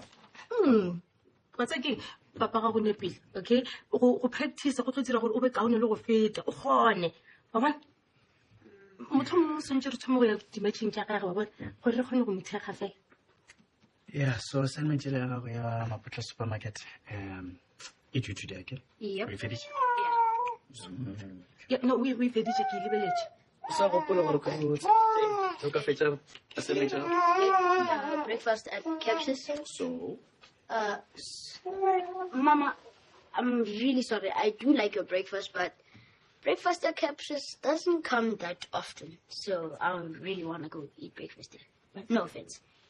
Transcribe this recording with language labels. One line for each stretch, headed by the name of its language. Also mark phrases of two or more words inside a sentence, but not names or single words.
English: What's again?
Northern Sotho: Papa ga go nepile, okay? Go practice go tlo dira gore o be kaone le go feta, o gone. Ba bona? Motho mo sentse re thomo go ya di-matching tša gagwe, ba bona? Gore re kgone go methega fela.
English: Yeah, so assignment
Northern Sotho: ile ya go ya
English: Maputla supermarket e due today, okay? Yep. Are you finished? Yeah, no,
Northern Sotho: we feditše ke lebeletse. So gopola gore ka go ka fetša assignment ya.
English: Breakfast at Capsis. So Mama, I'm really sorry. I do like your breakfast, but breakfast at Capsis doesn't come that often. So I don't really want to go eat breakfast there. No offense.